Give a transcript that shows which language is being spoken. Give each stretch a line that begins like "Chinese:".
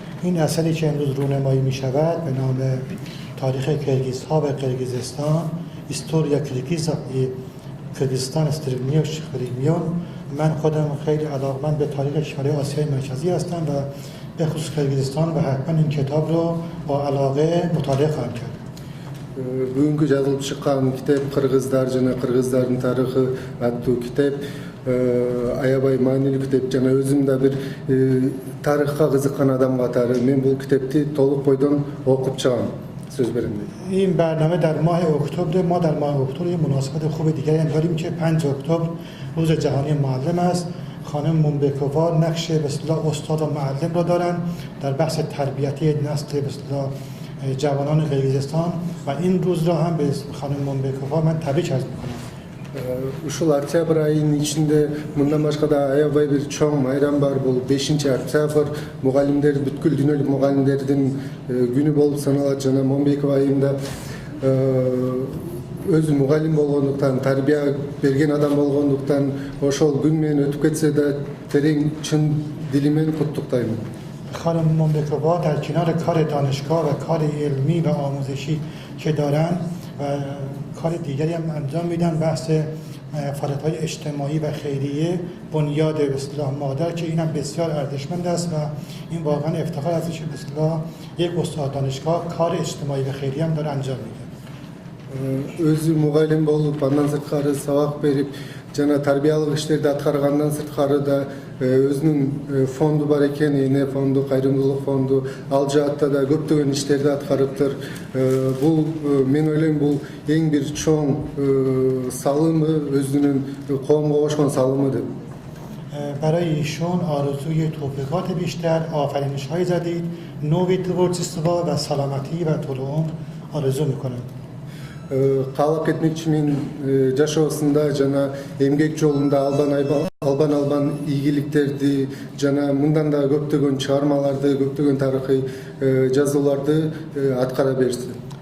Persian: این اثری که امروز رونمایی می شود به نام تاریخ کرگیزها و قرقیزستان
Russian: استوریا کرگیزستان استرگنیو شخریمیون
Persian: من خودم خیلی علاقمند به تاریخ کشورهای آسیای مرکزی هستم و به خصوص کرگیزستان و حتما این کتاب رو با علاقه مطالعه خواهم کرد.
Kyrgyz: Бүгүнкү жазылып чыккан китеп кыргыздар жана кыргыздардын тарыхы аттуу китеп аябай маанилүү китеп жана өзүм да бир тарыхка кызыккан адам катары мен бул китепти толук бойдон окуп чыгам.
Turkish: Söz verin.
Persian: این برنامه در ماه اکتبر ما در ماه اکتبر یه مناسبت خوب دیگری هم داریم که 5 اکتبر روز جهانی معلم است. خانم منبکووا نقش به اصطلاح استاد و معلم را دارن در بحث تربیتی نسل به اصطلاح جوانان قرقیزستان و این روز را هم به خانم منبکووا من تبریک عرض میکنم.
Kyrgyz: Ушул октябрь айынын ичинде мындан башка да аябай бир чоң майрам бар. Бул 5-октябрь мугалимдер, бүткүл дүйнөлүк мугалимдердин күнү болуп саналат жана Монбеков айымда өзү мугалим болгондуктан, тарбия берген адам болгондуктан ошол күн менен өтүп кетсе да терең чын дилимен куттуктайм.
Persian: خانم منبکووا در کنار کار دانشگاه و کار علمی و آموزشی که دارن و کار دیگری هم انجام میدن بحث فعالیت‌های اجتماعی و خیریه بنیاد به اصطلاح مادر که اینم بسیار ارزشمند است و این واقعا افتخار است که به اصطلاح یک استاد دانشگاه کار اجتماعی و خیریه هم داره انجام میده.
Kyrgyz: Өзү мугалим болуп, андан сырткары сабак берип, жана тарбиялык иштерди аткаргандан сырткары да өзүнүн фонду бар экен, эне фонду, кайрымдуулук фонду, ал жаатта да көптөгөн иштерди аткарыптыр. Бул мен ойлойм бул эң бир чоң салымы, өзүнүн коомго кошкон салымы деп.
Persian: برای ایشون آرزوی توفیقات بیشتر، آفرینش‌های جدید، نوعی تورچیستوا و سلامتی و طول عمر آرزو میکنم.
Kyrgyz: Каалап кетмекчимин жашоосунда жана эмгек жолунда албан ийгиликтерди жана мындан да көптөгөн чыгармаларды, көптөгөн тарыхый жазууларды аткара берсин.